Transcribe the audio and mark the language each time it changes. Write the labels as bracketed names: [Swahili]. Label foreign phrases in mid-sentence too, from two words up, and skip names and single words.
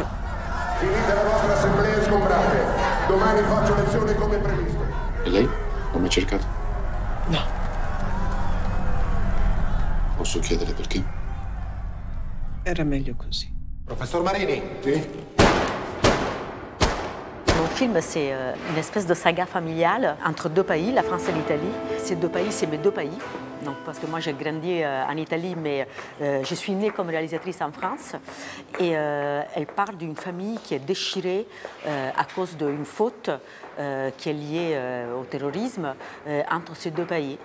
[Italian] Finite la vostra assemblea e sgombrate. Domani faccio lezione come previsto. E lei? Ho mai cercato? No. Posso chiedere perché? Era meglio così. Professor Marini? Sì? [French] Mon film, c'est une espèce de saga familiale entre deux pays, la France et l'Italie. Ces deux pays, c'est mes deux pays. Donc, parce que moi, j'ai grandi en Italie, mais je suis née comme réalisatrice en France. Et elle parle d'une famille qui est déchirée à cause d'une faute qui est liée au terrorisme entre ces deux pays.